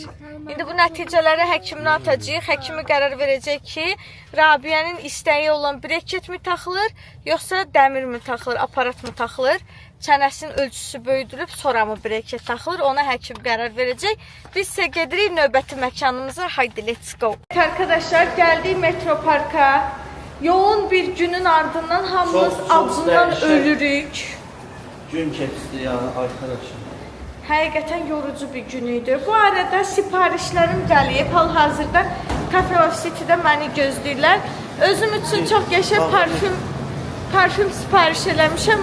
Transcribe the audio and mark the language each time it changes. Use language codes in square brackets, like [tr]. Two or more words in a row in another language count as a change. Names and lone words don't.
[az] İndi bu nəticələri həkiminə atacağıq. Həkimi qərar verəcək ki, Rabiye'nin istəyi olan breket mi taxılır, yoxsa dəmir mi taxılır, aparat mı taxılır? Çənəsinin ölçüsü böyüdülüb, sonra mı breket taxılır? Ona həkim qərar verəcək. Biz isə gedirik növbəti məkanımıza. Haydi, [en] let's go. [az] Arkadaşlar, gəldik Metro Parka. [tr] Yoğun bir günün ardından [az] hamımız acından ölürük. Gün keçdi ya arkadaşım. Həqiqətən yorucu bir gün idi. Bu arada siparişlərim gəlib. Hal-hazırda Cafe of City'də məni gözləyirlər. Özüm üçün çox qəşəng parfüm sipariş eləmişəm.